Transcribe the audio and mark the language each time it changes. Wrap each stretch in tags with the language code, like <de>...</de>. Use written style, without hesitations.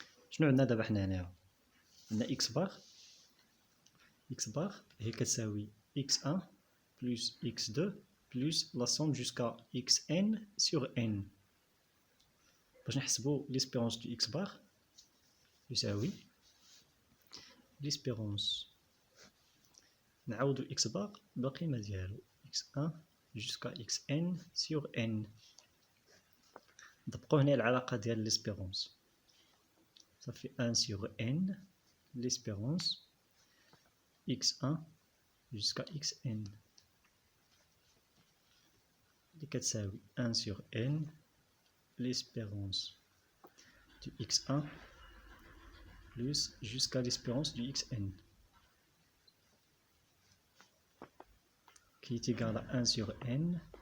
<ar>شنو عندنا دابا حنا هنايا؟ عندنا x bar هي كتساوي</ar> <fr>x1 plus x2 plus la somme jusqu'à xn sur n.</fr> <ar>باش نحسبوا</ar> <fr>l'espérance du x bar</fr> <ar>يساوي l'espérance نعوضوا x bar بالقيمة ديالو</ar> <fr>x1 jusqu'à xn sur n.</fr> <ar>نطبقوا هنا العلاقة ديال l'espérance.</ar> <fr>Ça fait 1 sur n, l'espérance, x1 jusqu'à xn. Les 4 1 sur n, l'espérance du x1 plus jusqu'à l'espérance du xn, qui est égal à 1 sur n.</fr>